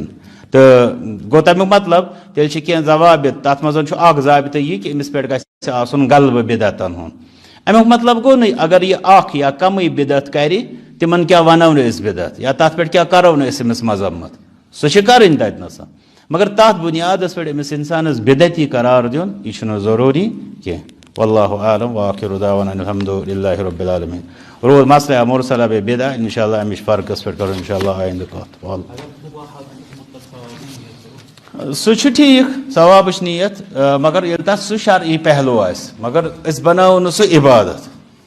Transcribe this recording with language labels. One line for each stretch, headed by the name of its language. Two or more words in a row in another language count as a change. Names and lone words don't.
Kashmiri: تہٕ گوٚو تمیُک مطلب تیٚلہِ چھِ کینٛہہ ضوابط تتھ منٛز چھُ اکھ ضابطہٕ یہِ کہِ أمِس پٮ۪ٹھ گژھِ آسُن غلبہٕ بدعتن ہُنٛد. امیُک مطلب گوٚو نہٕ اگر یہِ اکھ یا کمٕے بدعت کرِ تِمن کیٛاہ ونو نہٕ أسۍ بدعت یا تتھ پٮ۪ٹھ کیٛاہ کرو نہٕ أسۍ أمِس مذمت سۄ چھِ کرٕنۍ تتنس مگر تتھ بنیادس پٮ۪ٹھ أمِس انسانس بدعتی قرار دیُن یہِ چھُنہٕ ضروٗری کینٛہہ.
Arabic: واللہ عالم وآخر دعوانا الحمد للہ رب العالمین.
Kashmiri: روز مصلحہ مُرسلہ بیٚیہِ بدعہ
Arabic: انشاء اللہ
Kashmiri: امِچ فرقس پٮ۪ٹھ کرو
Arabic: انشاء اللہ
Kashmiri: آیندٕ کتھ. سُہ چھُ ٹھیٖک ثوابٕچ نیت مگر ییٚلہِ تتھ سُہ شرعی پہلوٗ آسہِ مگر أسۍ بناوو نہٕ سُہ عبادت.